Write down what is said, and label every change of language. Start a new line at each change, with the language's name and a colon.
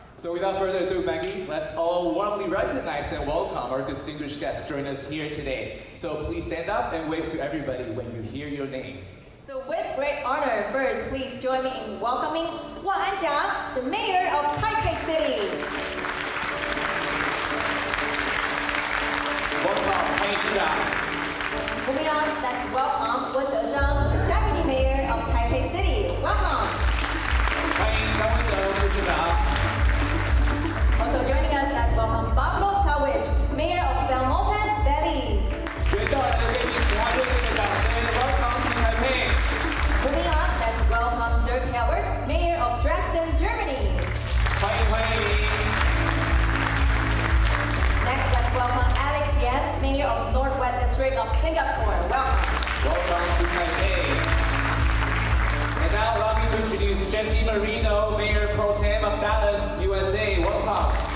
English: So without further ado, Maggie, let's all warmly recognize and welcome our distinguished guests joining us here today. So please stand up and wave to everybody when you hear your name. So with great honor, first, please join me in welcoming Wan An, the Mayor of Taipei City. Welcome,
Chinese: 欢迎市长。
English: Moving on, let's welcome Wen Dezhang, the Deputy Mayor of Taipei City. Welcome.
Chinese: 欢迎张文德副市长。
English: Also joining us, let's welcome Pablo Kawich, Mayor of Belmopan, Belize.
Chinese: 元旦的贵宾，请他热烈的掌声 ，
English: Welcome to Taipei. Moving on, let's welcome Dirk Howard, Mayor of Dresden, Germany.
Chinese: 欢迎欢迎。
English: Next, let's welcome Alex Yan, Mayor of Northwest District of Singapore. Welcome. Welcome to Taipei. And now allow me to introduce Jesse Marino, Mayor Pro Tem of Dallas, USA. Welcome.